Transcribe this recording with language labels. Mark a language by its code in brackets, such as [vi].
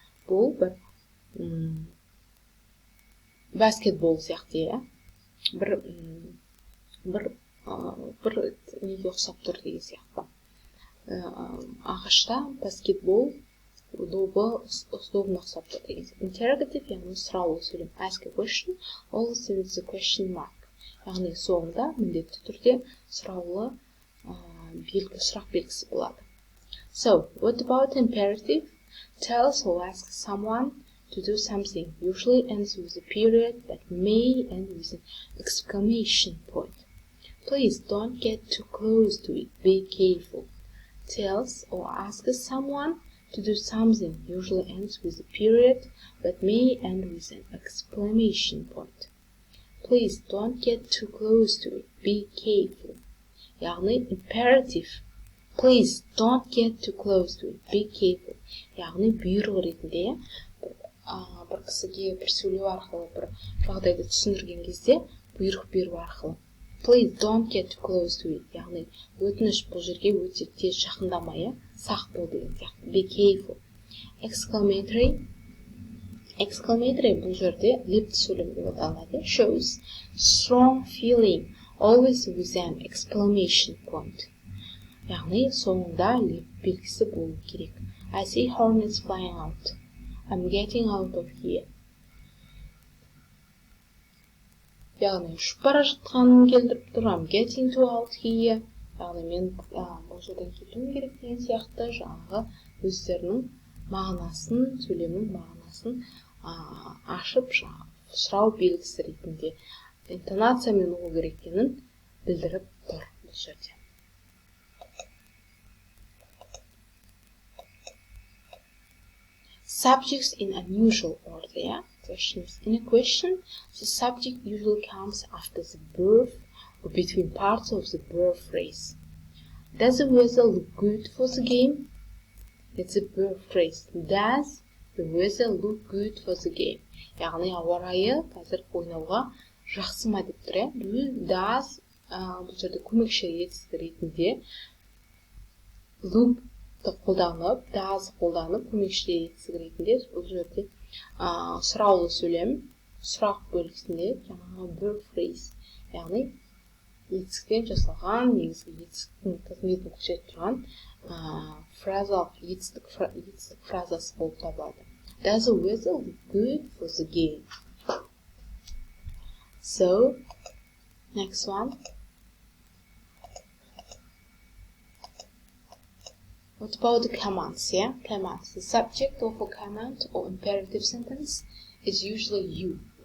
[kk] Бұл бір баскетбол сияқты, иә, бір неге ұқсап тұр деген сияқты. Ағашта баскетбол добы ұсынуына ұқсап тұр деген сияқты. Interrogative яғни сұраулы сөйлем. [en] Ask a question, always with the question mark. [kk] Яғни соңында міндетті түрде сұраулы сұрақ белгісі болады. [en] So, what about imperative? Tells or asks someone to do something, usually ends with a period but may end with an exclamation point. Please don't get too close to it, be careful. Tells or asks someone to do something, usually ends with a period but may end with an exclamation point. Please don't get too close to it, be careful. [kk] яғни [en] imperative. Please don't get too close to it, be careful. [kk] яғни бұйрық ретінде бір кісіге бір сөйлеу арқылы бір жағдайды түсіндірген кезде бұйрық беру арқылы. [en] Please don't get too close to it. [kk] яғни өтініш бұл жерге өте тез жақындамай, сақ бол деген сияқты. [en] Be careful. Exclamatory. [kk] Exclamatory бұл жерде лепті сөйлем деп аталады. [en] Shows strong feeling, always with an exclamation point. [kk] яғни соңында леп белгісі болу керек. [en] I see hornets flying out. I'm getting out of here. [kk] яғни ұшып бара жатқанын келтіріп тұр. [en] I'm getting to out here. [kk] яғни мен бұл жерден кетуім керек деген сияқты жаңағы өздерінің мағынасын, сөйлемнің мағынасын ашып сұрау белгісі ретінде интонациямен оқу керек екенін білдіріп тұр бұл жерде. [en] Subjects in unusual order, yeah? Questions. In a question, the subject usually comes after the verb or between parts of the verb phrase. Does the weather look good for the game? It's a verb phrase. Does the weather look good for the game? [kk] яғни ауа райы қазір ойнауға жақсы ма деп тұр, иә? Does бұл жерде көмекші етістік ретінде look қолданып, does қолданып, көмекші етістік ретінде бұл жерде сұраулы сөйлем, сұрақ бөлігісінде жаңағы verb phrase, яғни етістіктен жасалған, негізгі етістіктің қызметін көрсетіп тұрған фразалық етістік фразасы болып табылады. [en] Does the weather look good for the game? So, next one. What about the commands, yeah? Commands. The subject of a command or imperative sentence is usually you